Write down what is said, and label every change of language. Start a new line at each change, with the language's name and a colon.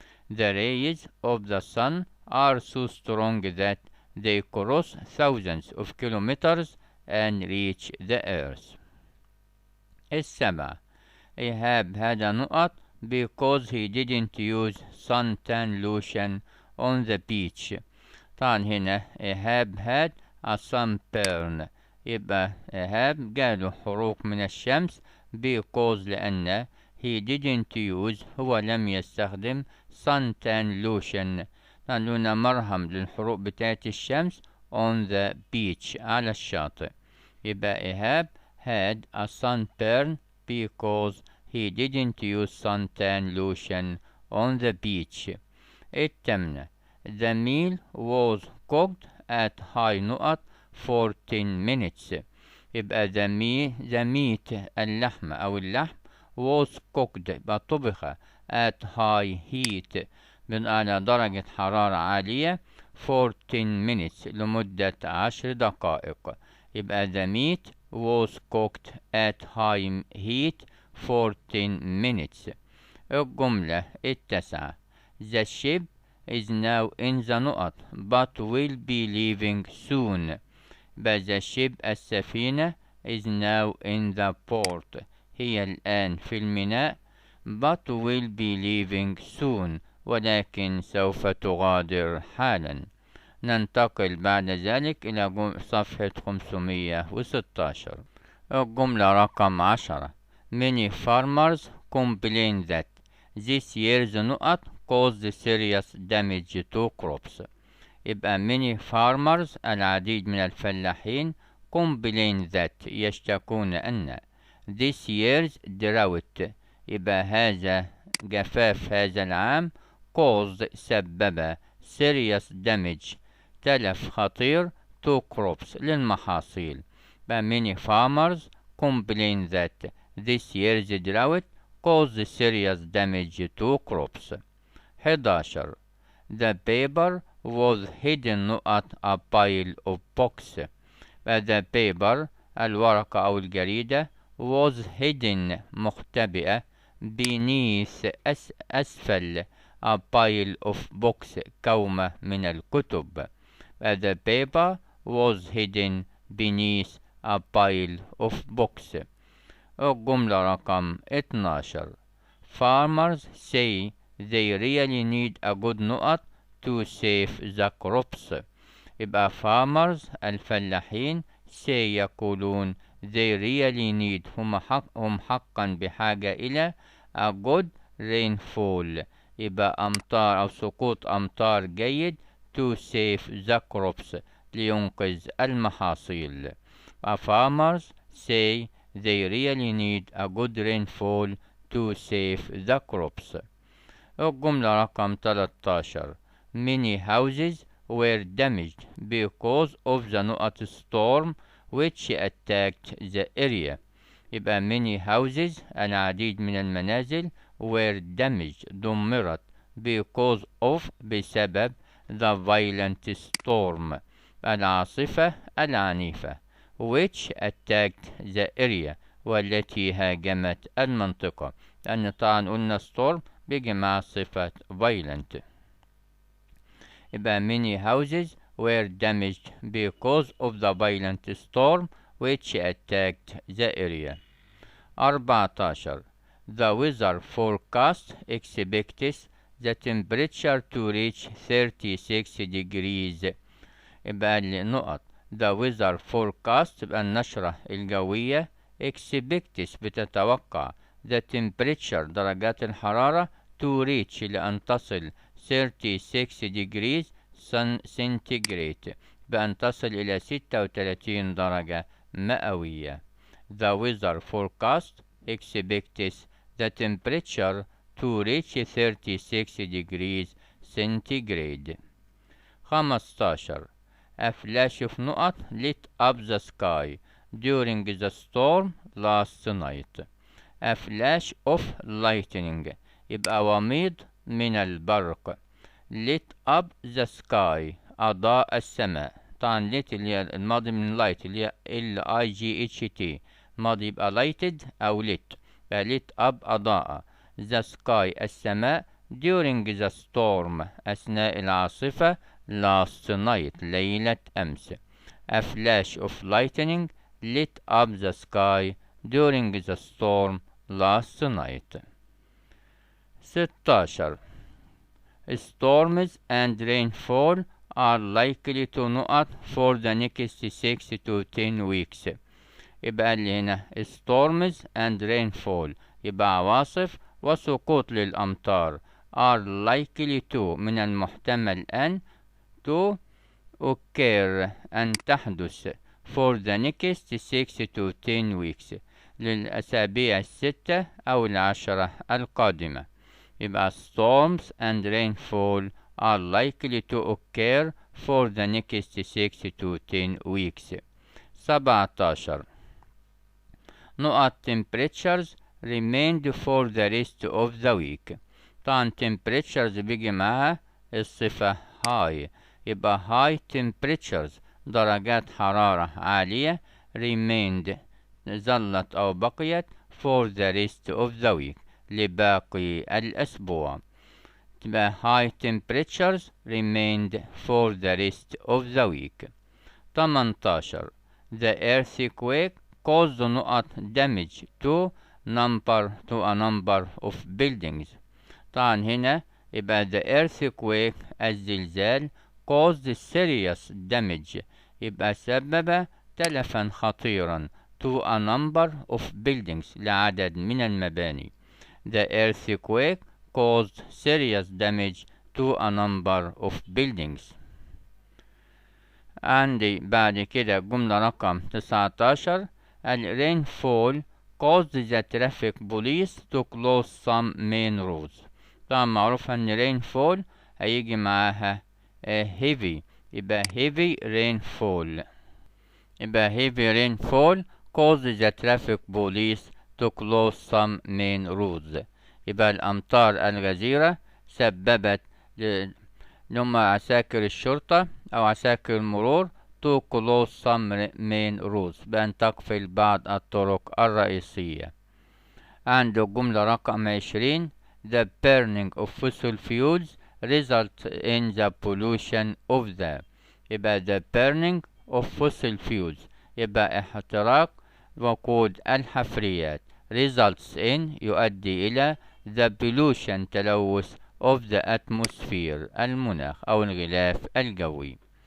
English: The rays of the sun are so strong that they cross thousands of kilometers and reach the earth.
Arabic: السبعة إيهاب هذا
English: because he didn't use suntan lotion on the beach.
Arabic: طبعا هنا إيهاب
English: had a sunburn
Arabic: يبقى إيهاب جاله حروق من الشمس
English: because
Arabic: لأن
English: he didn't use
Arabic: هو لم يستخدم
English: suntan lotion
Arabic: طبعا مرهم للحروق بتاعت الشمس
English: on the beach
Arabic: على الشاطئ. يبقى
English: إيهاب had a sunburn because he didn't use suntan lotion on the beach.
Arabic: التامنة
English: the meal was cooked at high for 10 minutes.
Arabic: يبقى
English: the meat
Arabic: اللحم أو اللحم
English: was cooked
Arabic: يبقى طبخ
English: at high heat
Arabic: على درجة حرارة عالية
English: for 10 minutes
Arabic: لمدة 10 دقائق. يبقى
English: the meat was cooked at high heat for 10 minutes.
Arabic: الجملة التاسعة
English: The ship is now in the
Arabic: نقط
English: but will be leaving soon. But the ship
Arabic: السفينة
English: is now in the port
Arabic: هي الآن في الميناء
English: but will be leaving soon
Arabic: ولكن سوف تغادر حالا. ننتقل بعد ذلك إلى صفحة 516. الجملة رقم 10
English: Many farmers complain that this year's
Arabic: نقط
English: caused serious damage to crops.
Arabic: يبقى
English: many farmers
Arabic: العديد من الفلاحين
English: complain that
Arabic: يشتكون أن
English: this year's drought
Arabic: يبقى هذا جفاف هذا العام
English: caused
Arabic: سبب
English: serious damage
Arabic: تلف خطير
English: to crops
Arabic: للمحاصيل. يبقى
English: many farmers complain that this year's drought caused serious damage to crops. 11 The paper was hidden at a pile of books. The paper
Arabic: الورقة أو الجريدة
English: was hidden
Arabic: مختبئة
English: beneath
Arabic: أسفل
English: a pile of books
Arabic: كومة من الكتب.
English: The paper was hidden beneath a pile of books.
Arabic: الجملة رقم 12
English: Farmers say they really need a good
Arabic: نقط
English: to save the crops.
Arabic: يبقى
English: farmers
Arabic: الفلاحين
English: say
Arabic: يقولون
English: they really need
Arabic: هم حقا بحاجة إلى
English: a good rainfall
Arabic: يبقى أمطار أو سقوط أمطار جيد
English: to save the crops
Arabic: لينقذ المحاصيل.
English: Farmers say they really need a good rainfall to save the crops.
Arabic: الجملة رقم 13
English: Many houses were damaged because of the
Arabic: نقط
English: storm which attacked the area.
Arabic: يبقى
English: many houses
Arabic: العديد من المنازل
English: were damaged
Arabic: دمرت
English: because of
Arabic: بسبب
English: the violent storm
Arabic: العاصفة العنيفة
English: which attacked the area
Arabic: والتي هاجمت المنطقة. لأن طبعا قلنا storm بيجي مع صفة violent. يبقى
English: many houses were damaged because of the violent storm which attacked the area. 14 The weather forecast expects the temperature to reach 36 degrees.
Arabic: يبقى النقط
English: The weather forecast
Arabic: يبقى النشرة الجوية
English: expects
Arabic: بتتوقع
English: the temperature
Arabic: درجات الحرارة
English: to reach
Arabic: لأن تصل
English: 36 degrees centigrade
Arabic: بأن تصل إلى 36 درجة مئوية.
English: The weather forecast expects the temperature to reach 36 degrees centigrade. 15 A flash of
Arabic: نقط
English: lit up the sky during the storm last night. A flash of lightning
Arabic: يبقى وميض من البرق
English: lit up the sky
Arabic: أضاء السماء. طبعا lit اللي هي الماضي من light اللي هي LIGHT الماضي يبقى lighted أو
English: lit lit up
Arabic: أضاء
English: the sky
Arabic: السماء
English: during the storm
Arabic: أثناء العاصفة
English: last night
Arabic: ليلة أمس.
English: A flash of lightning lit up the sky during the storm last night. 16 Storms and rainfall are likely to
Arabic: نقط
English: for the next 6 to 10 weeks.
Arabic: يبقى اللي هنا
English: storms and rainfall
Arabic: يبقى عواصف وسقوط للأمطار
English: are likely to
Arabic: من المحتمل أن
English: to occur
Arabic: أن تحدث
English: for the next 6 to 10 weeks
Arabic: للأسابيع 6 أو 10 القادمة. يبقى
English: storms and rainfall are likely to occur for the next 6 to 10 weeks. 17
Arabic: نقط
English: temperatures remained for the rest of the week.
Arabic: طبعا temperatures بيجي معاها الصفة high، يبقى
English: high temperatures
Arabic: درجات حرارة عالية
English: remained
Arabic: ظلت أو بقيت
English: for the rest of the week
Arabic: لباقي الأسبوع. تبقى
English: high temperatures remained for the rest of the week. 18. The earthquake caused
Arabic: نقط
English: damage to a number of buildings.
Arabic: طبعا هنا يبقى
English: the earthquake
Arabic: الزلزال
English: caused serious damage،
Arabic: يبقى سبب تلفا خطيرا
English: to a number of buildings
Arabic: لعدد من المباني.
English: The earthquake caused serious damage to a number of buildings.
Arabic: عندي بعد كده جملة رقم 19.
English: rainfall caused the traffic police to close some main roads.
Arabic: طبعا معروف ان rainfall هيجي معاها heavy، يبقى
English: heavy rainfall.
Arabic: يبقى
English: heavy rainfall caused the traffic police to close some main roads.
Arabic: يبقى الأمطار الغزيرة سببت لهم عساكر الشرطة أو عساكر المرور
English: to close some main roads
Arabic: بأن تقفل بعض الطرق الرئيسية. عنده جملة رقم 20.
English: The burning of fossil fuels results in the pollution of the.
Arabic: يبقى
English: the burning of fossil fuels
Arabic: يبقى احتراق وقود الحفريات
English: results in
Arabic: يؤدي إلى
English: the pollution
Arabic: تلوث
English: of the atmosphere
Arabic: المناخ أو الغلاف الجوي.